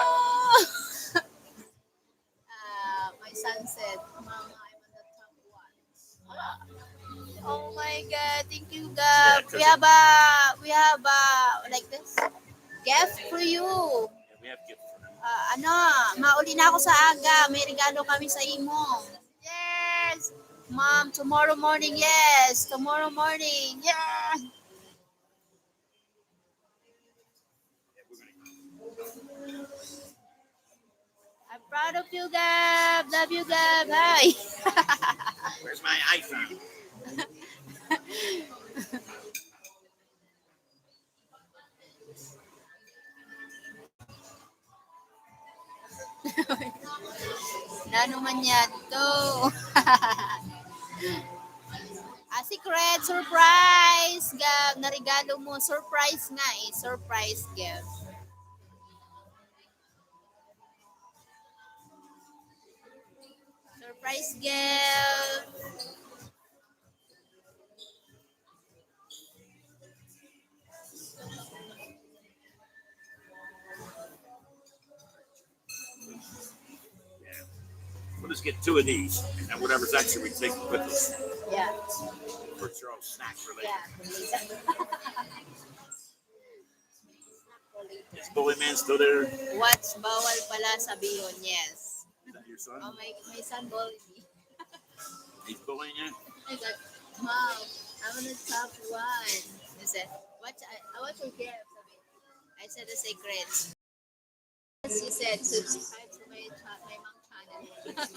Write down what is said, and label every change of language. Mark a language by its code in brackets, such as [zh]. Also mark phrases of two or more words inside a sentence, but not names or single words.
[en] What? My son said, Mama, I'm on the top one. Oh my God, thank you, Yeah, God. We have like this gift for you. Yeah, we have gift for them. [hil] Ano, mauli na ako sa aga. May regalo kami sa imo. [en] Yes. Mom, tomorrow morning, yes. Tomorrow morning, yeah. I'm proud of you, Gab. Love you, Gab. Hi. Where's my iPhone? [hil] Nano man yan to. [en] Secret surprise, [hil] Gab. Narigalo mo. [en] Surprise [hil] nga eh. [en] Surprise, Gab. Surprise, Gab. Yeah. We'll just get 2 of these, and whatever's extra we take with us Yeah. for Cheryl's snack for later. Yeah. Is Bully Man still there? Is [tl] What's bawal pala sabihin? [en] Yes. that your son? Oh, my son bullied me. He's bullying you? I said, Mom, I'm on the top one. He said, what's your gift? I said a secret. She said, subscribe to my mom channel.